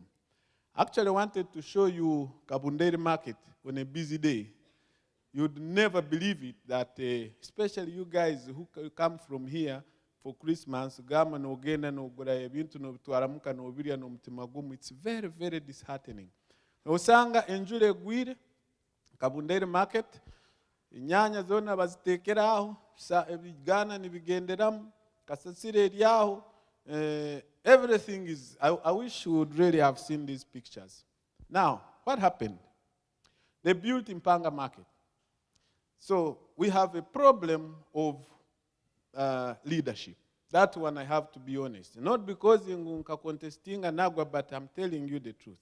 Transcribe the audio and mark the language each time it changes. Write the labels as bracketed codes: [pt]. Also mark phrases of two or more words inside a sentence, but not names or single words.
[en] Actually, I wanted to show you Kabunderi market on a busy day. You'd never believe it that, especially you guys who come from here for Christmas, it's very, very disheartening. [ttj] Osanga enjure gwire, Kabunderi market, inyanya zona bazitekera aho, ibigana nibigenderamu, kasasire eryaho, [en] everything is, I wish you would really have seen these pictures. Now, what happened? They built Impanga market. So we have a problem of leadership. That one I have to be honest. Not because Ngunka contesting Anagwa, but I'm telling you the truth.